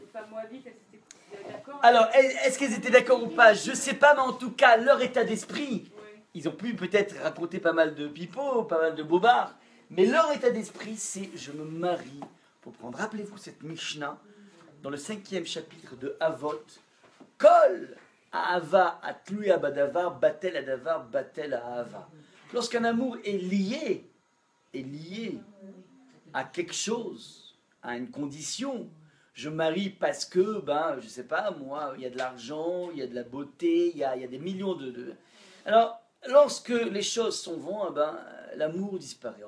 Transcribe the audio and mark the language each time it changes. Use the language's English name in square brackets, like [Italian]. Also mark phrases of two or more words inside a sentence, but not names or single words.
[French] Alors, est-ce qu'elles étaient d'accord ou pas? Je sais pas, mais en tout cas, leur état d'esprit, ils ont pu peut-être raconter pas mal de pipeaux, pas mal de bobards, mais leur état d'esprit, c'est je me marie pour prendre. Rappelez-vous cette Mishnah dans le 5e chapitre de Avot. [Hebrew] כל אהבה התלויה בדבר בטל הדבר בטלה אהבה. [French] Lorsqu'un amour est lié à quelque chose, à une condition. Je marie parce que, je sais pas, moi, il y a de l'argent, il y a de la beauté, il y a des millions de... Alors, lorsque les choses sont vont, l'amour disparaît.